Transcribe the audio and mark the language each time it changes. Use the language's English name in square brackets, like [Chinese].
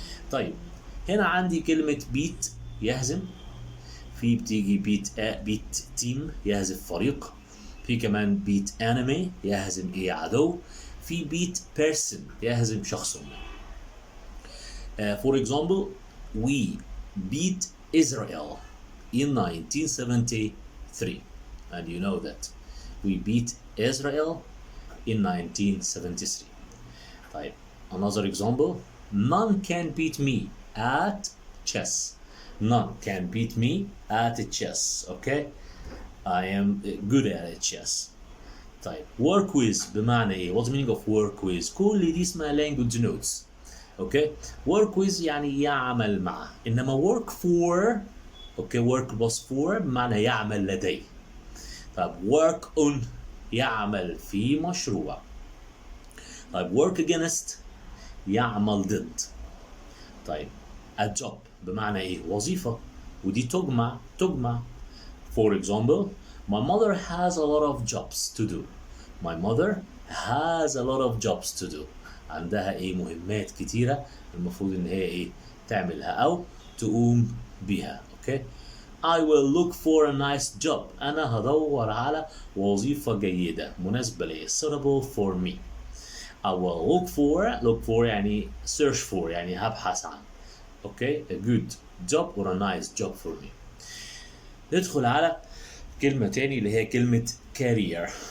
[Arabic] طيب هنا عندي كلمة beat يهزم، في بتيجي beat team يهزم فريق، في كمان beat enemy يهزم إيه؟ عدو، في beat person يهزم شخص ما. [English] For example we beat Israel in 1973 and you know that we beat Israel in 1973. [Arabic] طيب [English] another example, none can beat me at chess. Okay, I am good at chess. [Arabic] طيب [English] work with [Arabic] بمعنى ايه؟ [English] what's the meaning of work with؟ [Arabic] كل دي اسمها [English] language notes. [Arabic] اوكي. work with يعني يعمل مع، انما work for، اوكي، [English] work plus for [Arabic] بمعنى يعمل لديه. طيب work on يعمل في مشروع. طيب work against يعمل ضد. طيب a job بمعنى ايه؟ وظيفة، ودي تجمع. [English] For example my mother has a lot of jobs to do. [Arabic] عندها ايه؟ مهمات كتيرة المفروض ان هي ايه؟ تعملها او تقوم بيها. اوكي. [English] I will look for a nice job. [Arabic] انا هدور على وظيفة جيدة مناسبة لي، [English] suitable for me. I will look for يعني search for [Arabic] يعني هبحث عن. اوكي. [English] a good job or a nice job for me. [Arabic] ندخل على كلمة تاني اللي هي كلمة career.